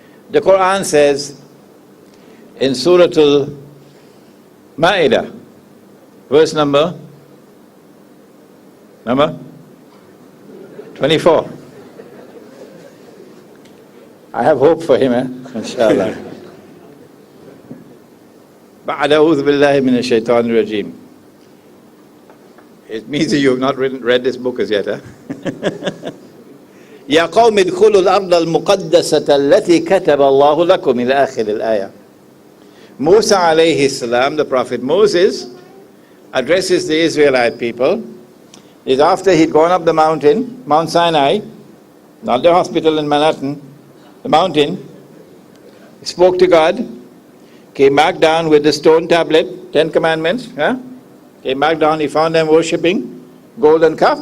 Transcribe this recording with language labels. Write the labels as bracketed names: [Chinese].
[English] The Quran says in Surah Al-Ma'idah, verse number 24. I have hope for him, inshallah. [Arabic] بعد أعوذ بالله من الشيطان الرجيم. [English] It means that you have not read this book as yet, huh? [Arabic] يا قوم ادخلوا الأرض المقدسة التي كتب الله لكم إلى آخر الآية. [English] Musa alayhi salam, the prophet Moses, addresses the Israelite people. Is after he'd gone up the mountain, Mount Sinai, not the hospital in Manhattan, the mountain, he spoke to God, came back down with the stone tablet, 10 Commandments, came back down, he found them worshipping golden calf.